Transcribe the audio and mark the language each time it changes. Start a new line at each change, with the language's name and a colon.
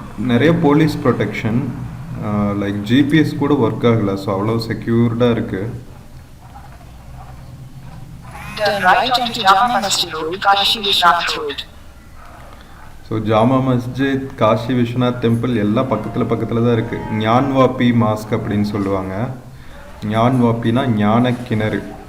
Tamil: நிறைய police protection, like GPS கூட work ஆகலை, ஸோ அவ்வளோ செக்யூர்டாக இருக்குது.
English: Turn right onto Jama Masjid Road, Kashi Vishwanath Road.
Tamil: So ஜாமா மஸ்ஜித், காஷி விஸ்வநாத் டெம்பிள் எல்லாம் பக்கத்தில் தான் இருக்குது. ஞான்வாப்பி மாஸ்க் அப்படின்னு சொல்லுவாங்க. ஞான்வாப்பினா ஞான கிணறு.